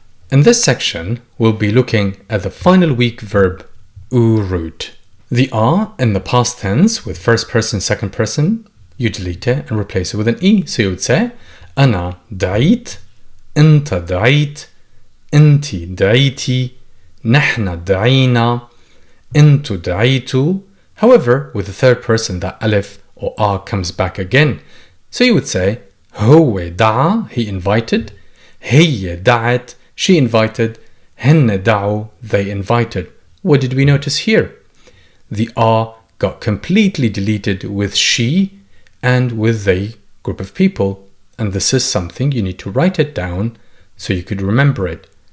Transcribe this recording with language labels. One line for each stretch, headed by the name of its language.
English: In this section, we'll be looking at the final weak verb U root. The R in the past tense with first person, second person, you delete it and replace it with an E. So you would say
Arabic: أنا دعيت أنت دعيت أنت دعيتي نحن دعينا أنتو دعيتو.
English: However, with the third person, that alif or R comes back again. So you would say
Arabic: هو دعا,
English: he invited,
Arabic: هي دعت,
English: she invited,
Arabic: هن دعوا,
English: they invited. What did we notice here? The R got completely deleted with she and with they group of people, and this is something you need to write it down so you could remember it.